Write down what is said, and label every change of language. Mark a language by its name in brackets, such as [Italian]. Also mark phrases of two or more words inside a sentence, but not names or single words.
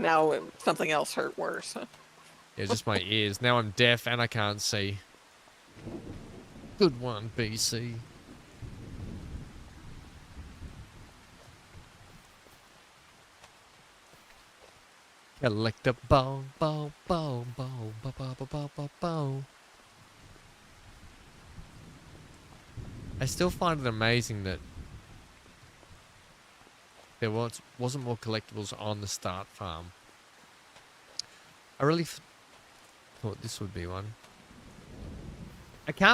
[English] Now something else hurt worse. Huh? Yeah, just my ears. Now I'm deaf and I can't see. Good one, BC. Collect a bone, bone, bone, bone, bone, bone, bone, bone, bone. I still find it amazing that there wasn't more collectibles on the start farm. I really thought this would be one. I can't